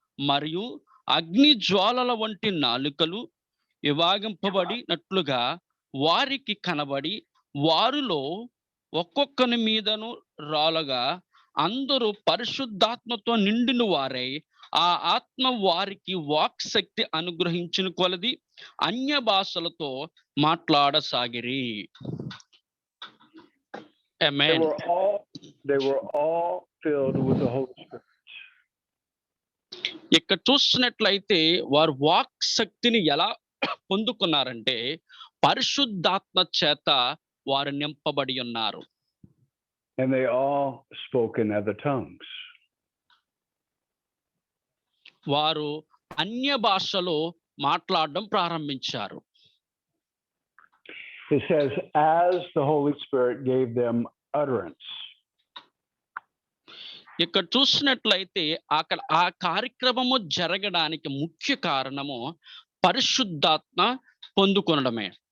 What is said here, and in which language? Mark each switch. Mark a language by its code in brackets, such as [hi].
[te] మరియు అగ్ని జ్వాలల వంటి నాలుకలు విభాగింపబడినట్లుగా వారికి కనబడి వారిలో ఒక్కొక్కని మీదను రాలగా అందరూ పరిశుద్ధాత్మతో నిండిన వారై ఆ ఆత్మ వారికి వాక్ శక్తి అనుగ్రహించిన కొలది అన్య భాషలతో మాట్లాడసాగిరి. [en] Amen. They were all filled with the Holy Spirit. [te] ఇక్కడ చూసినట్లయితే వారు వాక్ శక్తిని ఎలా పొందుకున్నారంటే పరిశుద్ధాత్మ చేత వారు నింపబడి ఉన్నారు. [en] And they all spoke in other tongues. [te] వారు అన్య భాషలో మాట్లాడడం ప్రారంభించారు. [en] It says, as the Holy Spirit gave them utterance. [te] ఇక్కడ చూసినట్లయితే అక్కడ ఆ కార్యక్రమము జరగడానికి ముఖ్య కారణము పరిశుద్ధాత్మ పొందుకొనడమే.